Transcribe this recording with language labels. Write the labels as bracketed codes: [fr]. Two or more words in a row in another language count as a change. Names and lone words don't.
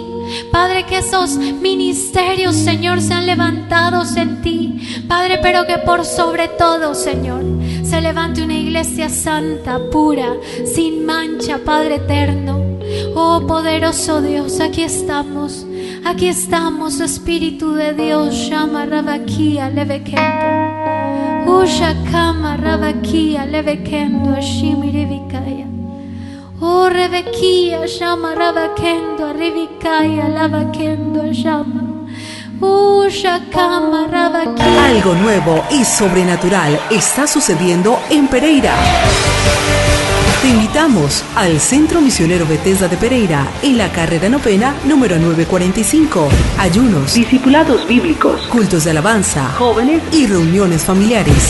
[es] Padre, que esos ministerios, Señor, sean levantados en ti, Padre, pero que por sobre todo, Señor, se levante una iglesia santa, pura, sin mancha, Padre eterno. Oh poderoso Dios, aquí estamos, Espíritu de Dios. Shama Rabakia Levekendo, Ushakama Rabakia Levekendo, Ashimirivikaya. Oh Rebekia Shama Rabakendo, Arrivikaya Lavakendo Shama. Ushakama Rabakia. Algo nuevo y sobrenatural está sucediendo en Pereira. Te invitamos al Centro Misionero Bethesda de Pereira, en la carrera novena número 945. Ayunos, discipulados bíblicos, cultos de alabanza, jóvenes y reuniones familiares.